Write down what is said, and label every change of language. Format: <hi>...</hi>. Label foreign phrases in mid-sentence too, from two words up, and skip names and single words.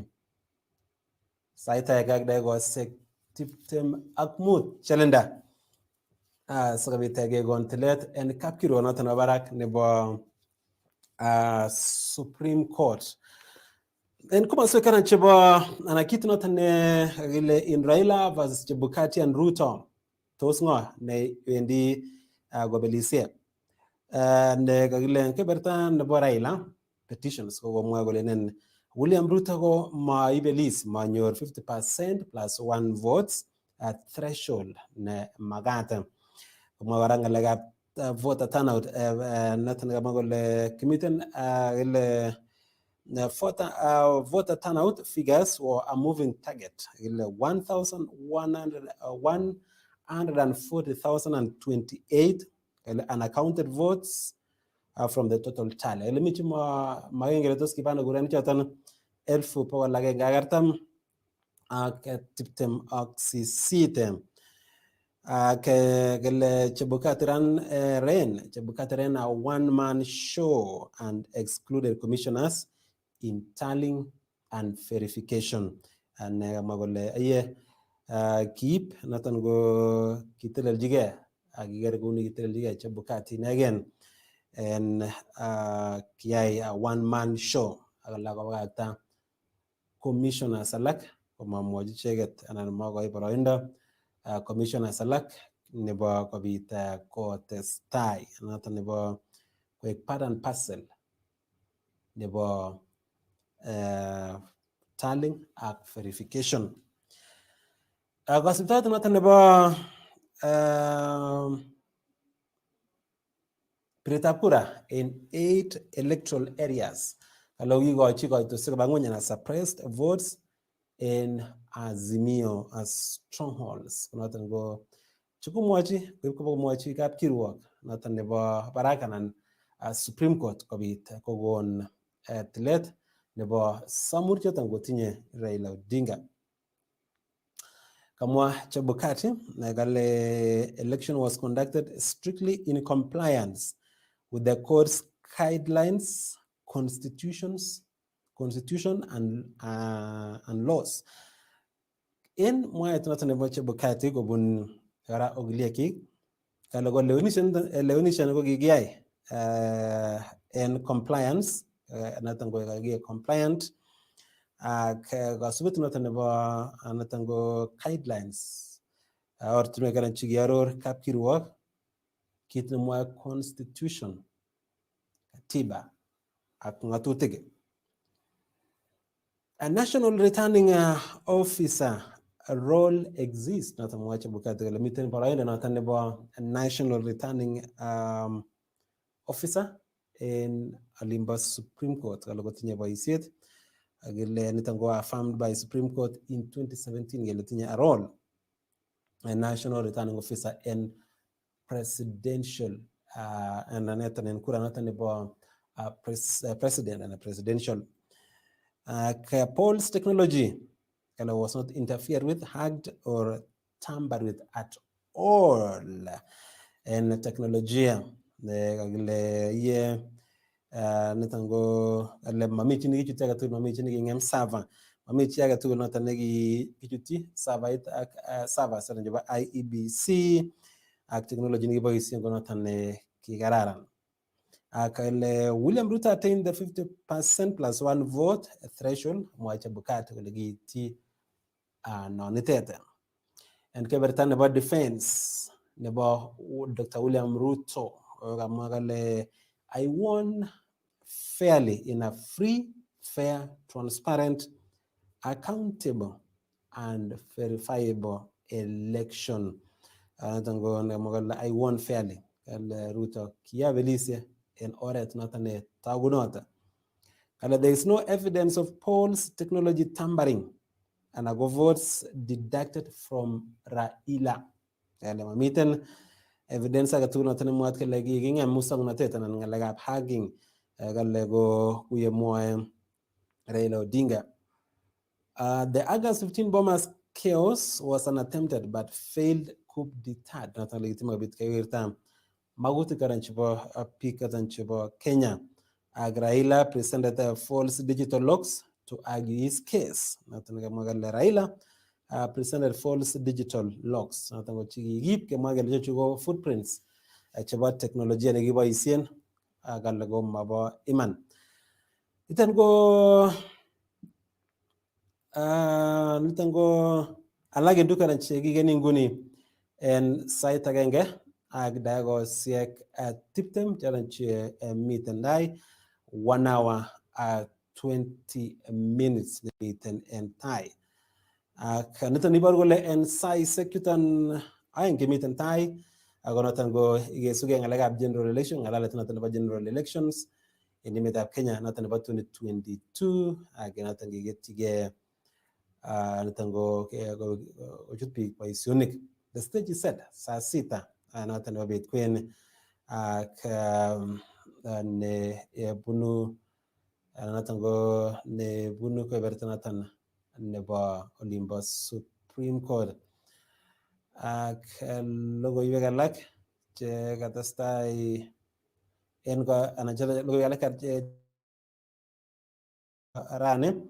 <kln>Sait age ak dakikoshek 25 chelenda. Sikobit kekon tilet en kapkirwok noton nebo barak nebo Supreme Court. En komoswek kanan chebo anan kit noton ne kakile in Raila versus Chebukati and Ruto. Tos ngo ne wendi gobelisie. Ne kakile keberta nebo Raila petitions ko komwa kole nen William Ruto ko maibelis manyor 50%</kln> <en>plus 1 votes at threshold</en> <kln>ne magata. Komwa kora ngalekab</kln> <en>voter turnout</en> <kln>noton kamwa kole kimiten ile</kln> <en>voter turnout figures were a moving target. 140,028 unaccounted votes from the total tally.</en> <kln>Elimichi magengere tos kipana kuren choton 1140 ak 28 kele Chebukati</kln> <en>ran a one-man show and excluded commissioners in tallying and verification.</en> <kln>And magole aye keep noton go kiteleljiga akiger kuni kiteleljiga Chebukati</kln> <en>again and</en> <kln>kiyai</kln> <en>a one-man show</en> <kln>akala kobakakta commissioners alak komamwochi icheket anan makoi boroindo commissioners alak nebo kobit kotestai noton nebo koek</kln> <en>part and parcel</en> <kln>nebo tallying ak verification. Kasibtoet noton nebo piretab kura in 8 electoral areas kalo kikochi koitosiek koba ng'weny anan</kln> <en>suppressed votes</en> <kln>in Azimio</kln> <en>as strongholds.</en> <kln>Noton ko chukumwochi koib komwochi kapkirwok noton nebo barak anan Supreme Court kobit kokon tilet nebo samur choton kotinye Raila Odinga. Kamwa Chebukati kale</kln> <en>election was conducted strictly in compliance with the court's guidelines, constitution and laws.</en> <kln>In mwaet noton nebo Chebukati kobun kara Ogilyeki kale ko lewenishan ko kikiyai</kln> <en>in compliance</en> <kln>noton ko kikiyai compliant ak kasubet noton nebo noton ko guidelines ortinwek anan chekiaror kapkirwok kit nemwoe constitution, katiba ak ng'atutik.</kln> <en>A national returning officer role exists</en> <kln>noton mwoe Chebukati kole miten boroindo noton nebo</kln> <en>national returning officer</en> <kln>en olimbo Supreme Court kale kotinye boisiet akile niton ko</kln> <en>affirmed by Supreme Court</en> <kln>in 2017 kele tinye</kln> <en>a role a national returning officer in presidential and</en> <kln>neton en kura noton nebo</kln> <en>president and presidential. Polls technology was not interfered with, hacked or tampered with at all.</en> <kln>En teknolojia ye niton ko mami chi nekichuti agetugul, mami chi neking'em server, mami chi agetugul noton nekichuti servait ak servers nebo IEBC ak technology nekiboisien ko noton kikararan.</kln> <en>Akale William Ruto attained the 50% plus one vote threshold,</en> <kln>mwae Chebukati kole kiiti nonitet. En keberta nebo defense nebo Dr.</kln> <en>William Ruto</en> <kln>kamwa kale</kln> <en>I won fairly in a free, fair, transparent, accountable and verifiable election. I won fairly.</en> <kln>Ruto kiabelisye en oret noton ne tagunot.</kln> <en>There is no evidence of polls technology tampering and ago votes deducted from Raila.</en> <kln>Mamiten evidence agetugul noton nemwaat kele kiking'em musongnotet anan ng'alekab hacking kale ko kuye mwoe Raila Odinga.</kln> <en>The August 15 bombers chaos was an attempted but failed coup d'etat.</en> <kln>Noton legitima bit kewirta magutik karan chebo biik katan chebo Kenya.</kln> <en>Raila presented false digital logs to argue his case.</en> <kln>Noton kamwa kale Raila presented false digital logs. Noton ko chikikip kemwa kele chuko footprints chebo teknolojia nekiboisien kale ko mabo iman. Niton ko alak en dukaran chekikeni nguni en sait agenge ak dakikosiek tiptem choton che miten tai</kln> <en>1 hour 20 minutes</en> <kln>miten en tai. Ak niton iboru kole en saisiek chuton aeng chemiten tai ako noton ko ikesuke ng'alekab</kln> <en>general election,</en> <kln>ng'alalet noton nebo</kln> <en>general elections</en> <kln>en emetab Kenya noton nebo 2022 ak noton kiketyige niton ko kochut biik boisionik.</kln> <en>The stage is set</en> <sw>saa sita</sw> <kln>noton nebo bet kwen ak nebunu noton ko nebunu keberta noton nebo olimbo Supreme Court. Ak logoiwek alak che katestai en anan logoiwek alak rani</kln>